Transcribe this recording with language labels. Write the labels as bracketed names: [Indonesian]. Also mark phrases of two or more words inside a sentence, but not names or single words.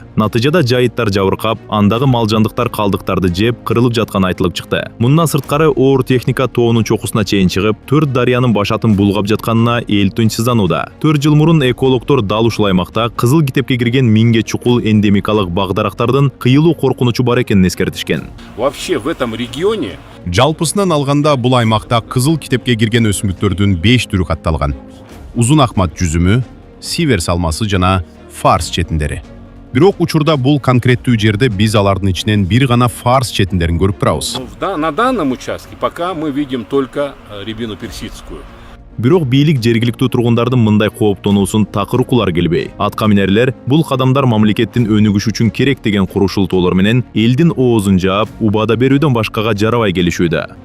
[Kyrgyz] Натыйжада жайыттар жабыркап, андагы мал жандыктар калдыктарды жеп, кырылып жатканы айтылып чыкты. Мындан сырткары оор техника тоонун чокусуна чейин чыгып, 4 дарыянын башатын булгап жатканына эл тынчсызданууда. 4 жыл мурун экологдор дал ушул аймакта кызыл китепке кирген миңге чукул эндемикалык багдарактардын кыйылуу коркунучу бар экенин эскертишкен. [Russian] Вообще в этом регионе [Kyrgyz] Жалпысынан алганда бул аймакта кызыл китепке кирген өсүмдүктөрдүн 5 түрү катталган. Узун акмат жүзүмү, сивер салмасы жана фарс четиндери. Бирок учурда бул конкреттүү жерде биз алардын ичинен бир гана фарс четиндерин көрүп турабыз. [Russian] на данном участке пока мы видим только рябину персидскую. [Kyrgyz] Бирок бийлик жергиликтүү тургундардын мындай кооптонуусун такыр укулар келбей. Атка минерлер бул кадамдар мамлекеттин өнүгүшү үчүн керек деген курушултоолор менен элдин оозун жаап, убада берүүдөн башкага жарабай келишүүдө.